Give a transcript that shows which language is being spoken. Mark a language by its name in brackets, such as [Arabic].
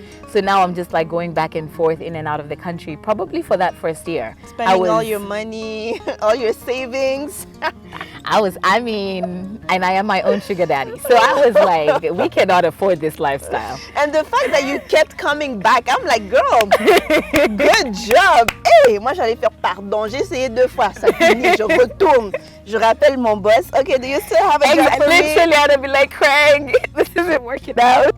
[English] So now I'm just like going back and forth in and out of the country, probably for that first year. Spending all your money, all your savings. And I am my own sugar daddy. So I was like, we cannot afford this lifestyle. And the fact that you kept coming back, I'm like, girl, good job. [French] Hey, moi j'allais faire pardon, j'ai essayé 2 fois, ça finit, je retourne. Je rappelle mon boss. [English] Okay, do you still have a job for me? Literally, I'd be like, Craig, this isn't working out.